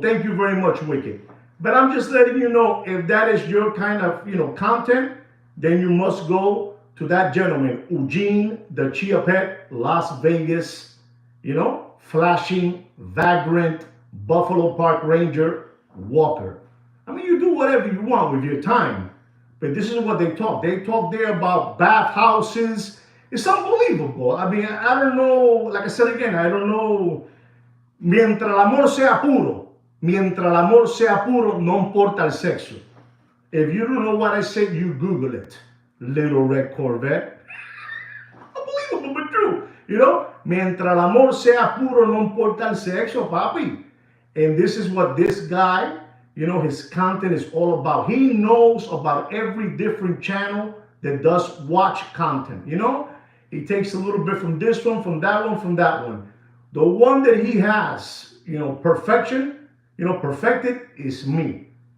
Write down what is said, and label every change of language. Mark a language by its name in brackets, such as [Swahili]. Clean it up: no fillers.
[English] Thank you very much, Wicked. But I'm just letting you know, if that is your kind of, you know, content, then you must go to that gentleman, Eugene the Chia Pet, Las Vegas, you know, flashing, vagrant, Buffalo Park Ranger, Walker. I mean, you do whatever you want with your time. But this is what they talk. They talk there about bathhouses. It's unbelievable. I mean, I don't know, like I said again, I don't know. [Spanish] Mientras el amor sea puro. Mientras el amor sea puro, no importa el sexo. [English] If you don't know what I said, you Google it. Little Red Corvette. Unbelievable, but true. You know, [Spanish] mientras el amor sea puro, no importa el sexo, papi. [English] And this is what this guy, you know, his content is all about. He knows about every different channel that does watch content, you know. He takes a little bit from this one, from that one, from that one. The one that he has, you know, perfected is me.